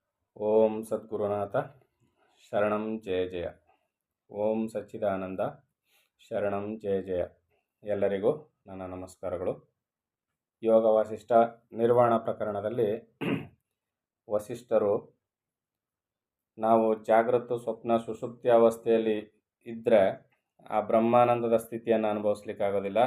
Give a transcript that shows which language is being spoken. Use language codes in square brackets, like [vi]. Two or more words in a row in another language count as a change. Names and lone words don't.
[sa] ಓಂ ಸದ್ಗುರುನಾಥ ಶರಣಂ ಜಯ ಜಯ. ಓಂ ಸಚ್ಚಿದಾನಂದ ಶರಣಂ ಜಯ ಜಯ. [kn] ಎಲ್ಲರಿಗೂ ನನ್ನ ನಮಸ್ಕಾರಗಳು. ಯೋಗ ವಾಸಿಷ್ಠ ನಿರ್ವಾಣ ಪ್ರಕರಣದಲ್ಲಿ ವಸಿಷ್ಠರು ನಾವು ಜಾಗೃತ ಸ್ವಪ್ನ ಸುಷುಪ್ತಿ ಅವಸ್ಥೆಯಲ್ಲಿ ಇದ್ದರೆ ಆ ಬ್ರಹ್ಮಾನಂದದ ಸ್ಥಿತಿಯನ್ನು ಅನುಭವಿಸ್ಲಿಕ್ಕಾಗೋದಿಲ್ಲ.